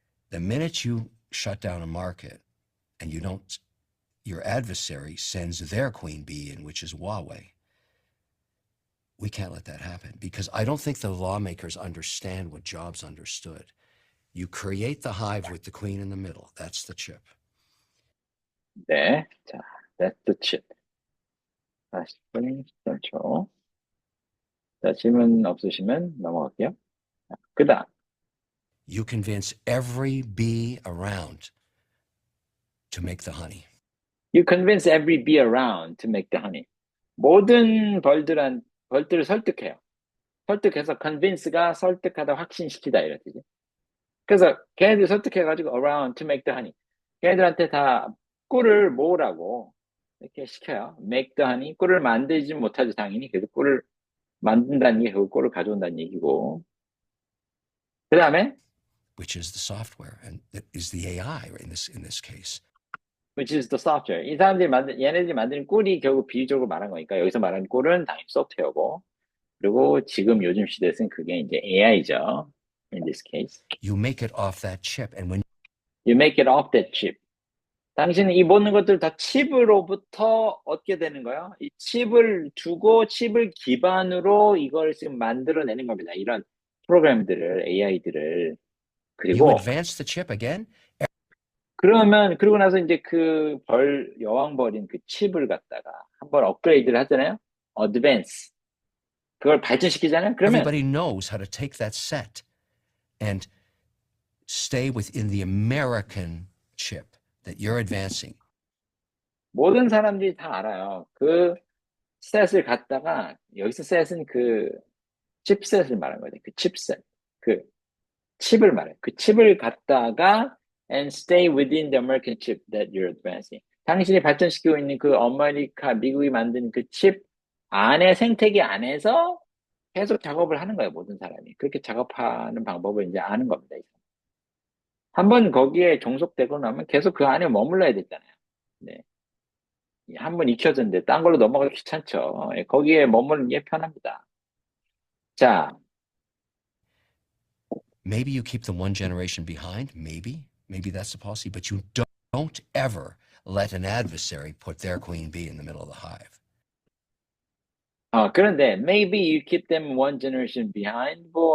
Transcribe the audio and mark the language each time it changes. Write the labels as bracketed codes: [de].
[en] The minute you shut down a market and you don't, your adversary sends their queen bee in, which is Huawei. We can't let that happen because I don't think the lawmakers understand what Jobs understood. You create the hive with the queen in the middle. That's the chip. [ko] 네, 자, [en] that's the chip. [ko] 40분 13초. 자, 질문 없으시면 넘어갈게요. 그 다음, [en] You convince every bee around to make the honey. you convince every bee around to make the honey. [ko] 모든 벌들을 설득해요. 설득해서 convince가 설득하다, 확신시키다 이런 뜻이죠. 그래서 걔네들 설득해가지고 [en] around to make the honey. [ko] 걔네들한테 다 꿀을 모으라고 이렇게 시켜요. [en] make the honey. [ko] 꿀을 만들지 못하죠, 당연히. 그래서 꿀을 만든다는 게 그 꿀을 가져온다는 얘기고. 그 다음에 [en] Which is the software and that is the AI in this case. which is the software. [ko] 이 사람들이 얘네들이 만드는 꿀이 결국 비유적으로 말한 거니까 여기서 말하는 꿀은 당연히 소프트웨어고. 그리고 지금 요즘 시대에서는 그게 이제 AI죠. [en] In this case. You make it off that chip and when You make it off that chip. [ko] 당신은 이 모든 것들 다 칩으로부터 얻게 되는 거예요. 이 칩을 두고 칩을 기반으로 이걸 지금 만들어내는 겁니다. 이런 프로그램들을, AI들을. [en] you [ko] 그리고 [en] advance the chip again, [ko] 그러고 나서 이제 그 여왕벌인 그 칩을 갖다가 한번 업그레이드를 하잖아요. 어드밴스. 그걸 발전시키잖아요. 그러면 [en] everybody knows how to take that set and stay within the American chip that you're advancing. [ko] 모든 사람들이 다 알아요. 그 셋을 갖다가 여기서 셋은 그 칩셋을 말하는 거죠. 그 칩셋. 그 칩을 말해요. 그 칩을 갖다가 [en] and stay within the American chip that you're advancing. [ko] 당신이 발전시키고 있는 그 미국이 만든 그 칩 안에 생태계 안에서 계속 작업을 하는 거예요. 모든 사람이. 그렇게 작업하는 방법을 이제 아는 겁니다. 한번 거기에 종속되고 나면 계속 그 안에 머물러야 되잖아요. 네. 한번 익혀졌는데 딴 걸로 넘어가기 귀찮죠. 거기에 머무르는 게 편합니다. 자, [en] Maybe you keep them one generation behind, maybe that's the policy, but you don't ever let an adversary put their queen bee in the middle of the hive. [ko] 그런데 [en] maybe you keep them one generation behind.